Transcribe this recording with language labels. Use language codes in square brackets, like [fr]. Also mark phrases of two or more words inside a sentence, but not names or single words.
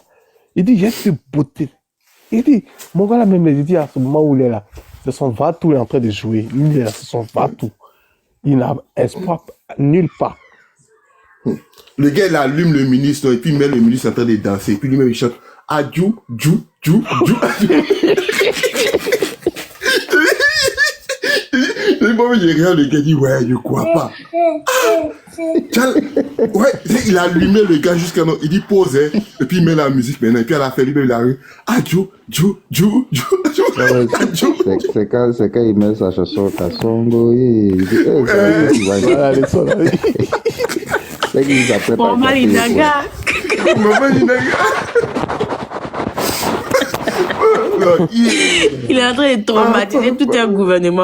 [fr] Il dit, j'ai te beauté. Il dit, mon gars là même, il dit à ce moment où il est là, c'est son va-tout, il est en train de jouer. Il est là, c'est son va-tout. Il n'a espoir nulle part. Le gars, il allume le ministre, et puis il met le ministre en train de danser. Et puis lui-même, il chante, adjou, djou, djou, djou, adjou. Et moi, il regarde le gars, il dit, ouais, je crois pas. Ouais, il a allumé le gars jusqu'à non. Il dit pause, hein, et puis il met la musique maintenant. Et puis à la fin, il a eu adjou, djou, djou, djou, adjou. C'est quand il met sa chanson, Kasongo, il dit, c'est qu'il s'appelle Maman Linaga. Il est en train de traumatiser tout un gouvernement.